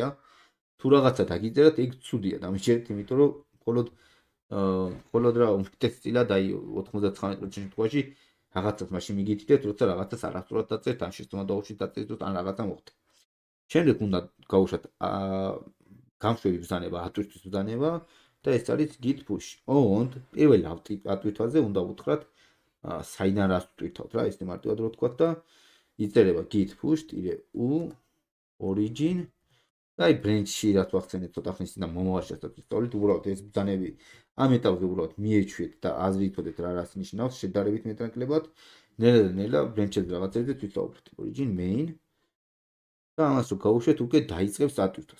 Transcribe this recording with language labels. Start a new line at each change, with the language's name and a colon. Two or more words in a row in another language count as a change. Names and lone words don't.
Georgian: თუ რაღაცა დაგიწერათ, ეგ ცუდია დამიჯერეთ, იმიტომ რომ მხოლოდ რა უმეტესწილად აი 99% შემთხვევაში რაღაცას მაშინ მიგითითეთ, როცა რაღაცას არასწორად დაწერთ, ან შეცდომა დაუშვით დაწერთ, ან რაღაცა მოხდა. შემდეგ უნდა გავუშვათ გამშვები ბრძანება, ატვირთვის ბრძანება და ეს არის
English: git push.
Georgian: ოღონდ პირველ ატვირთვაზე უნდა ვუთხრათ საიდან რას ვტვირთავთ რა, ესე მარტივად რო ვთქვათ და იწერება
English: git push-u origin
Georgian: და აი ბრენჩში რაც ვახსენეთ ცოტა ხნის წინ და მომავალშიაც ვისწავლით, უბრალოდ ეს ბრძანები ამ ეტაპზე უბრალოდ მიეჩვიეთ და აზრითოდეთ რა რას ნიშნავს შედარებით მეტნაკლებად. ნელა ბრენჩებზე რაღაცებზე ვისწავლით
English: origin main
Georgian: და ამას რო გავუშვეთ, უკვე დაიწყებს ატვირთვას.